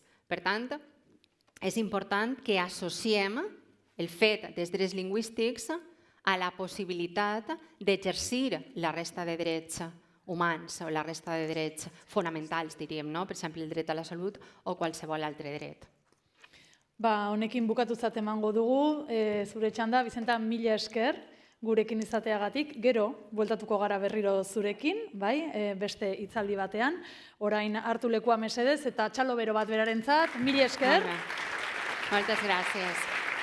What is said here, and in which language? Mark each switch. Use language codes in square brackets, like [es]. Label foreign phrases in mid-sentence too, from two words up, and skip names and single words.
[ca] Per tant, és important que associem el fet dels drets lingüístics a la possibilitat d'exercir la resta de drets humans o la resta de drets fonamentals, diríem, no? Per exemple, el dret a la salut o qualsevol altre dret. [eu] Honekin bukatutzat emango dugu, zure txanda, Bizenta, mila esker gurekin izateagatik, gero, bueltatuko gara berriro zurekin, beste hitzaldi batean, orain hartu lekua mesedez eta txalo bero bat berarentzat, mila esker. [ca] Moltes gràcies.